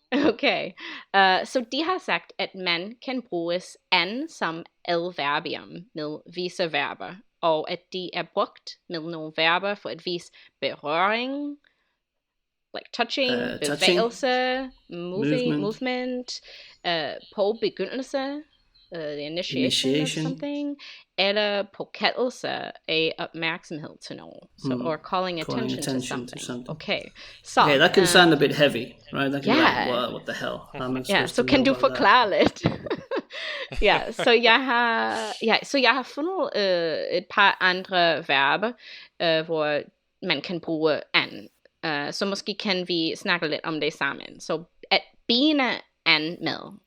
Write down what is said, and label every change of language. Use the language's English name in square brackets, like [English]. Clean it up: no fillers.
[Danish] Okay, så de har sagt, at man kan bruges an som adverbium med visse verber, og at de er brugt med nogle verber for at vise berøring, [English] like touching, [Danish] bevægelse, movement, på begyndelse, [English] the initiation of something, [Danish] eller påkaldelse af opmærksomhed til noget. [English] So, or calling attention to something. Okay. So, okay, that can sound a bit heavy, right? That can be like, what the hell? [Danish] Så kan du forklare lidt? Så jeg har fundet et par andre verber, hvor man kan bruge an. Så måske kan vi snakke lidt om det sammen. Så at begynde an med.